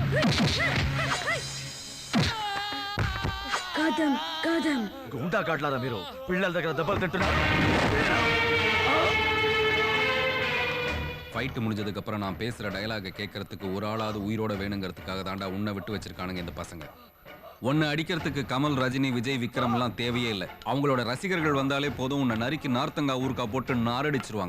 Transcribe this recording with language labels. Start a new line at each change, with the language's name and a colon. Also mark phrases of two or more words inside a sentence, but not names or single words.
Telugu: కదం కదం గుండా కాట్లారా మీరు పిల్లల దగ్గర దెబ్బలు తింటున్నారు.
Tamil: ஃபைட்டு முடிஞ்சதுக்கு அப்புறம் நான் பேசுற டயலாக கேட்கறதுக்கு ஒரு ஆளாவது உயிரோட வேணுங்கிறதுக்காக தாண்டா உன்னை விட்டு வச்சிருக்கானுங்க இந்த பசங்க. உன்னை அடிக்கிறதுக்கு கமல், ரஜினி, விஜய், விக்ரம்லாம் தேவையே இல்லை. அவங்களோட ரசிகர்கள் வந்தாலே போதும் உன்னை நறுக்கி நார்த்தங்கா ஊருக்கா போட்டு நாரடிச்சிருவாங்க.